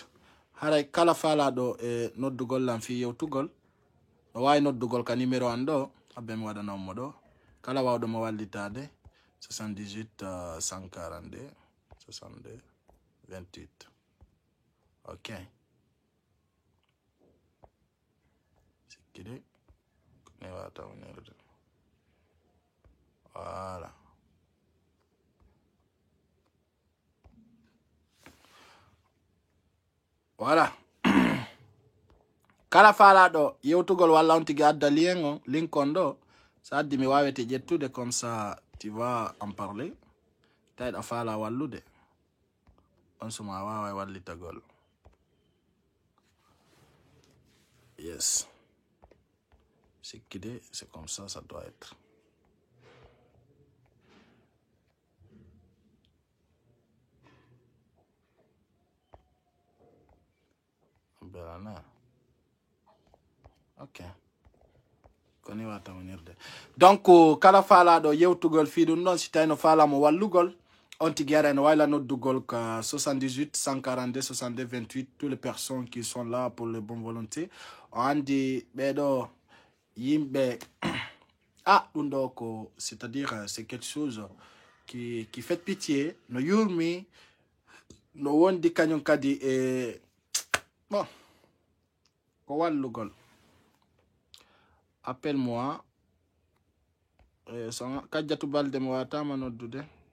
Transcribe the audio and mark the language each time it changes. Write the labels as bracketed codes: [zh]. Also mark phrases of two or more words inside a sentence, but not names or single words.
[ff] haray kala faalaɗo e noddugol lan fi yewtugol no wawi noddugol ka numéro an ɗo habbe mi waɗanonmo ɗo kala wawɗo mo wallitade 78 142 62 28 ok sikkide ne wata wonerde voilà voilà kala faalaɗo yewtugol walla on tigi adda link on ɗo so addi mi wawete ƴettude [fr] comme ça tu vas en parler [ff] tawiɗa faala wallude on suma wawa wallitagol yes sikkide [fr] c'est comme ça ça doit être [ff] belana ok koni wata wonirde donc kala faalaɗo yewtugol fi ɗum ɗon si tawi no faalamo wallugol on tigi ara no wayla noddugol ka 78 142 62 28 [fr] toutes les personnes qui sont là pour les bonnes volontés [ff] o andi ɓeɗo yimɓe ɗum ɗo ko [fr] c'est à dire c'est quelque chose qui fait pitié [ff] no yurmi no wondi kañum kadi e bon ko wallugol appelle-moi so kajjatu balde mo watama noddude